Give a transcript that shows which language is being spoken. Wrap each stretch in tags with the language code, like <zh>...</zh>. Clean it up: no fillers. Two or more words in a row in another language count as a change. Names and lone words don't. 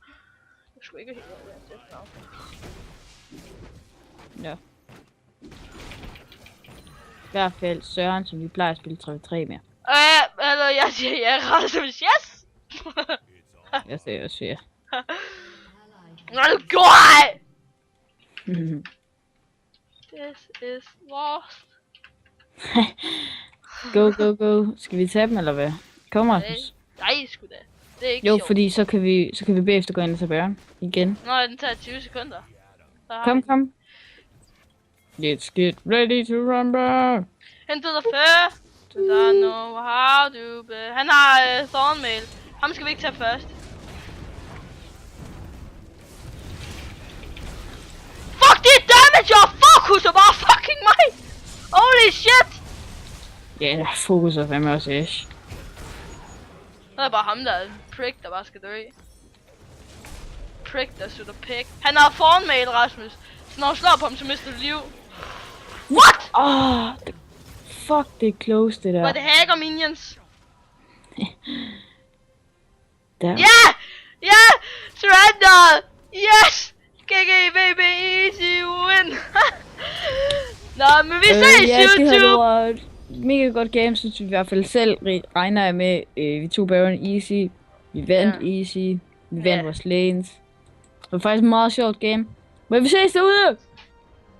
<da>Jeg skulle ikke helt have det navn. Ja. I hvert fald Søren, som vi plejer at spille 3v3 med. Eller jeg siger, jeg er ret som yes! Jeg ser også, ja. Nå, du går!</da> <en>This is lost. Go.</en> <da>Skal vi tage dem, eller hvad? Kom, Rasmus. Nej, sgu da. Det er ikke Jo, sjovt. fordi så kan vi bagefter gå ind og tage børn igen. Nå, den tager 20 sekunder. Så har Kom, vi- kom.</da> <en>Let's get ready to rumble. Into the fair. Do I know how to be...</en> <da>Han har Thornmail. Ham skal vi ikke tage først. Fuck det damage og fokus er bare fucking mig.</da> <en>Holy shit.</en> <da>Ja, fokus er fandme også Ash. Det er bare ham der er en prick der bare skal dø. Prick der sutter pæk. Han har Thornmail, Rasmus. Så når du slår på ham så mister du liv.</da> <en>What?</en> <da>Fuck, det er close, det der. Var det hacker minions? Der. Ja! Ja!</da> <en>Surrender! Yes! GG baby easy win!</en> <da>Nå, men vi ses Ja, det har YouTube! været et mega godt game, synes vi i hvert fald selv regner jeg med. Vi tog Baron easy. Vi vandt easy. Vi vandt vores lanes. Det var faktisk et meget sjovt game. Men vi ses derude!</da>